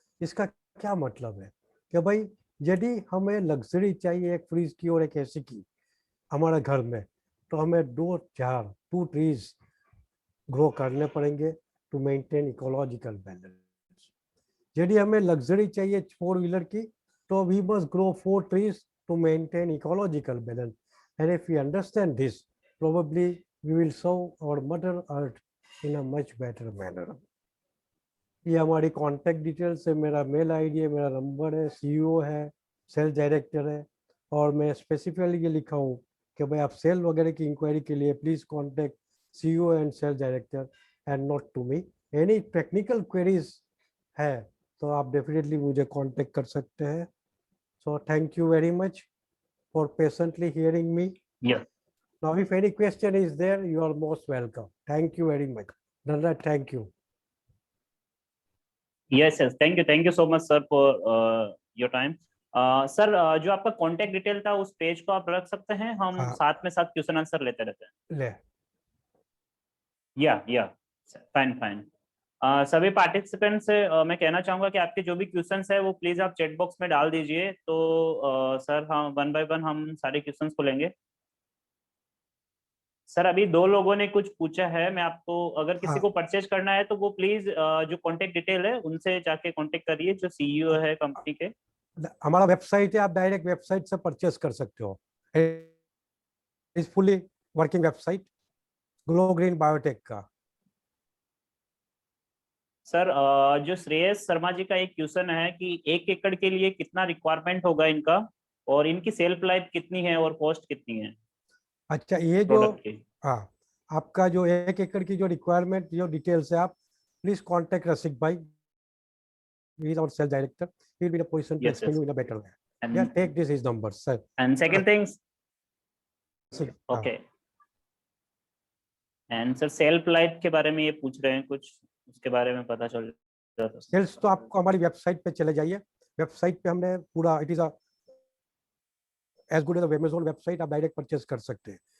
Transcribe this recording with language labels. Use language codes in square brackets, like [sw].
[hi] इसका क्या मतलब है कि भाई यदि हमें लग्जरी चाहिए एक फ्रिज की और एक एसी की हमारे घर में, तो हमें 2 ट्रीज ग्रो करने पड़ेंगे [en] To maintain ecological balance. [hi] यदि हमें लग्जरी चाहिए 4 व्हीलर की, तो [en] We must grow 4 trees to maintain ecological balance. And if we understand this, probably we will serve our mother earth in a much better manner. [hi] ये हमारी contact details है, मेरा mail ID है, मेरा number है, CEO है, sales director है। और मैं स्पेसिफिकली ये लिखा हूँ कि भाई आप सेल वगैरह की इंक्वायरी के लिए [en] Please contact CEO and sales director and not to me. Any technical queries [hi] है तो आप डेफिनेटली मुझे कॉन्टैक्ट कर सकते हैं। [en] So thank you very much for patiently hearing me. Yeah. Now, if any question is there, you are most welcome. Thank you very much. Dhanraj, thank you. Yes, yes. Thank you so much, sir, for your time. [hi] Sir जो आपका contact detail था उस page को आप रख सकते हैं, हम साथ में साथ क्वेश्चन आंसर लेते रहते हैं। ले। या फाइन। सभी पार्टिसिपेंट से मैं कहना चाहूंगा कि आपके जो भी क्वेश्चंस है वो प्लीज आप चैट बॉक्स में डाल दीजिए, तो सर हम 1 बाय 1 हम सारे क्वेश्चंस को लेंगे। सर अभी 2 लोगों ने कुछ पूछा है, मैं आपको अगर किसी को परचेज करना है तो वो प्लीज जो कांटेक्ट डिटेल है उनसे जाके कांटेक्ट करिए, जो सीईओ है कंपनी के। हमारा वेबसाइट है, आप डायरेक्ट वेबसाइट से परचेज कर सकते हो। Is fully working website glow green biotech का। सर जो श्रेयस शर्मा जी का एक क्वेश्चन है कि 1 एकड़ के लिए कितना रिक्वायरमेंट होगा इनका, और इनकी सेल्फ लाइफ कितनी है और कॉस्ट कितनी है? अच्छा, ये जो हाँ आपका जो 1 एकड़ की जो रिक्वायरमेंट जो डिटेल्स है आप [en] please contact Rasik Bhai. He is our sales director. He will be in a position to Yes, explain yes. you in a better way. And Yeah, take this his number, sir. and second things, Rasik, okay. [hi] And sir self light के बारे में ये पूछ रहे हैं कुछ, उसके बारे में पता चल रहा था। सेल्स तो आपको हमारी वेबसाइट पे चले जाइए, वेबसाइट पे हमने पूरा, [en] it is as good as Amazon website, [hi] आप डायरेक्ट परचेस कर सकते हैं।